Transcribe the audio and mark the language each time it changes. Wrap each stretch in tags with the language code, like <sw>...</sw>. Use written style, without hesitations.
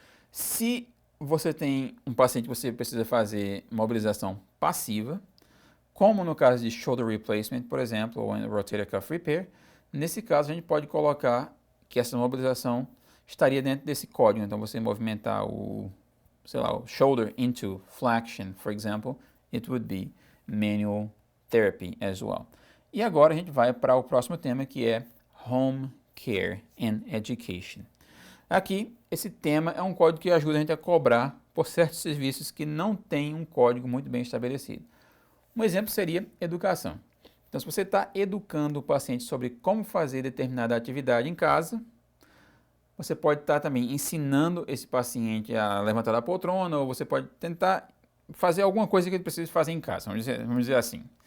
<pt>Se você tem um paciente que você precisa fazer mobilização passiva, como no caso de shoulder replacement, por exemplo, ou rotator cuff repair, nesse caso a gente pode colocar que essa mobilização estaria dentro desse código. Então você movimentar o</pt> <en>shoulder into flexion, for example, it would be manual therapy as well.</en> <pt>E agora a gente vai para o próximo tema, que é home care and education. Aqui, esse tema é um código que ajuda a gente a cobrar por certos serviços que não têm um código muito bem estabelecido. Um exemplo seria educação. Então, se você está educando o paciente sobre como fazer determinada atividade em casa, você pode estar também ensinando esse paciente a levantar da poltrona, ou você pode tentar fazer alguma coisa que ele precisa fazer em casa, vamos dizer assim.</pt>